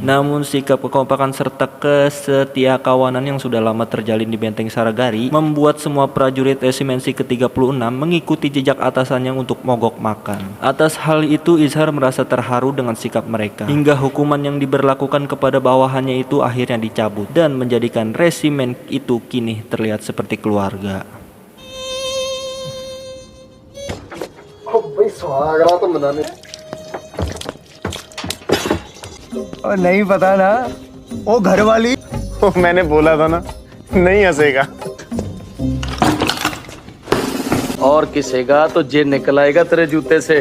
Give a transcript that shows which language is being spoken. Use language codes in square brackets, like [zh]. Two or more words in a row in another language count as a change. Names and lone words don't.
[id] Namun sikap kekompakan serta kesetiakawanan yang sudah lama terjalin di benteng Saragari membuat semua prajurit resimensi ke-36 mengikuti jejak atasannya untuk mogok makan. Atas hal itu Izhar merasa terharu dengan sikap mereka, hingga hukuman yang diberlakukan kepada bawahannya itu akhirnya dicabut dan menjadikan resimen itu kini terlihat seperti keluarga. [hi] नहीं पता ना वो घर वाली मैंने बोला था ना नहीं हंसेगा। और किसेगा तो जे निकल आएगा तेरे जूते से।